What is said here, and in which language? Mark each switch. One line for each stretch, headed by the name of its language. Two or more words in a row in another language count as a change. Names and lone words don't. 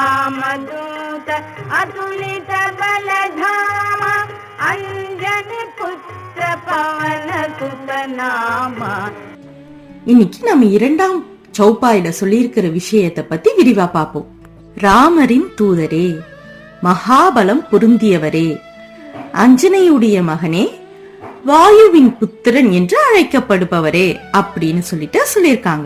Awadhi: रामदूत अतुलित बलधाम अंजनी पुत्र पवन सुत नामा.
Tamil: இன்னைக்கு நம்ம இரண்டாம் சௌப்பாயில சொல்லியிருக்கிற விஷயத்தை பத்தி விரிவா பார்ப்போம். ராமரின் தூதரே, மகாபலம் பொருந்தியவரே, அஞ்சனையுடைய மகனே, வாயுவின் புத்திரன் என்று அழைக்கப்படுபவரே அப்படின்னு சொல்லியிருக்காங்க.